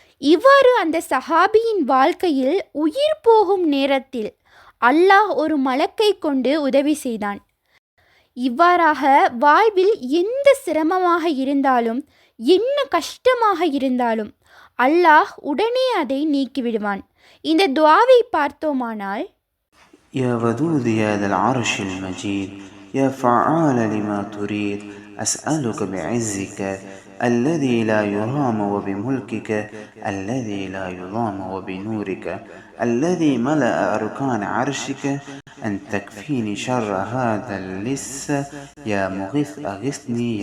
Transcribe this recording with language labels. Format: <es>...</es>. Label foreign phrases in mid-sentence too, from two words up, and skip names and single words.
<ta>இவ்வாறு அந்த சஹாபியின் வாழ்க்கையில் உயிர் போகும் நேரத்தில் அல்லாஹ் ஒரு மலக்கை கொண்டு உதவி செய்தான். இவ்வாறாக வாழ்வில் எந்த சிரமமாக இருந்தாலும் என்ன கஷ்டமாக இருந்தாலும் அல்லாஹ் உடனே அதை நீக்கிவிடுவான். இந்த துஆவை பார்த்தோமானால்,</ta> <ar>يا ودود يا ذا العرش المجيد يا فعال لما تريد أسألك بعزك الذي لا يرام وبملكك الذي لا يضام وبنورك الذي ملأ أركان عرشك أن تكفيني شر هذا اللص يا مغيث أغثني يا</ar>